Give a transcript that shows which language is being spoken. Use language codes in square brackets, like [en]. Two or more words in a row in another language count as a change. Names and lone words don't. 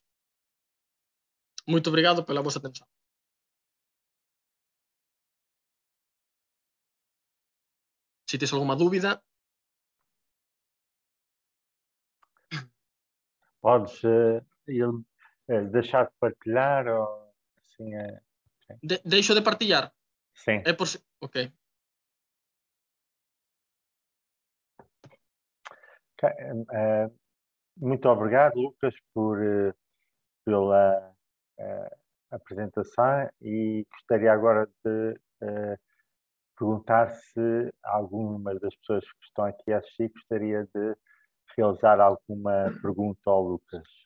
[gl] Moito obrigado pela vosa atención. Se tes alguma dúbida... [pt] Podes deixar de partilhar ou assim? Okay. Deixo de partilhar? Sim. Ok. Muito obrigado, Lucas, pela apresentação, e gostaria agora de perguntar se alguma das pessoas que estão aqui a assistir gostaria de realizar alguma pergunta ao Lucas.